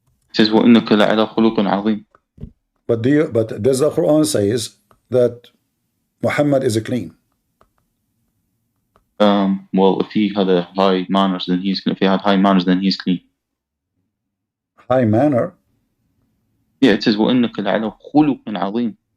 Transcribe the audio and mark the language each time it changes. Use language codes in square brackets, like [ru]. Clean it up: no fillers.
[en] It says [ar] وَإِنَّكَ لَعَلَى خُلُقٍ عَظِيمٍ. [en] But does the Quran says that Muhammad is a clean? Well, if he had a high manners, then he's clean. If he had high manners, then he's clean. High manner? Yeah, it says [ar] وَإِنَّكَ لَعَلَى خُلُقٍ عَظِيمٍ.